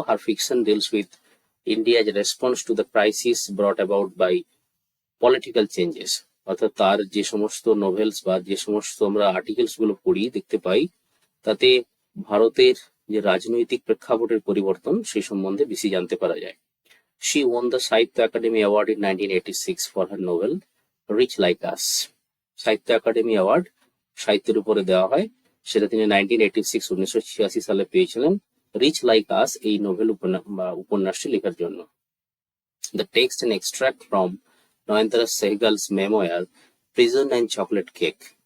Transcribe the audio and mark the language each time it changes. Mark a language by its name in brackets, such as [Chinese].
[English] her fiction deals with India's response to the crisis brought about by political changes, [Bangla] অর্থাৎ তার যে সমস্ত novels বা যে সমস্ত আমরা আর্টিকেলস গুলো পড়ি, দেখতে পাই, তাতে ভারতের যে রাজনৈতিক প্রেক্ষাপটের পরিবর্তন সেই সম্বন্ধে বেশি জানতে পারা যায়। [English] She won the Sahitya Academy Award in 1986 for her novel Rich Like Us. [Bangla] সাহিত্য একাডেমি অ্যাওয়ার্ড সাহিত্যের উপরে দেওয়া হয়, সেটা তিনি 1986 সালে পেয়েছিলেন রিচ লাইক আস এই নোভেল উপন্যাসটি লেখার জন্য। [English] The text and extract from Nayantara Sahgal's memoir prison and chocolate cake.